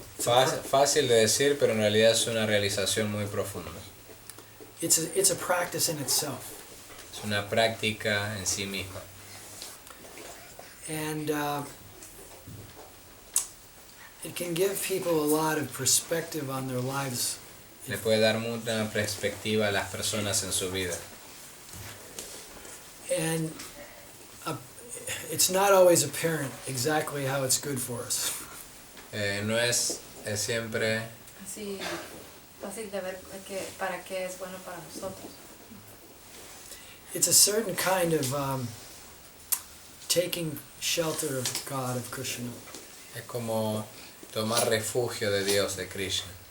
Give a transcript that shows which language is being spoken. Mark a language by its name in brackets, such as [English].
[Spanish] Fácil de decir, pero en realidad es una realización muy profunda. [English] It's a practice in itself. [Spanish] Es una práctica en sí misma. [English] And it can give people a lot of perspective on their lives. [Spanish] Le puede dar mucha perspectiva a las personas en su vida. [English] And it's not always apparent exactly how it's good for us. [Spanish] No es siempre Así fácil de ver para qué es bueno para nosotros. [English] It's a certain kind of taking shelter of God, of Krishna. [Spanish] es como tomar refugio de Dios, de Krishna.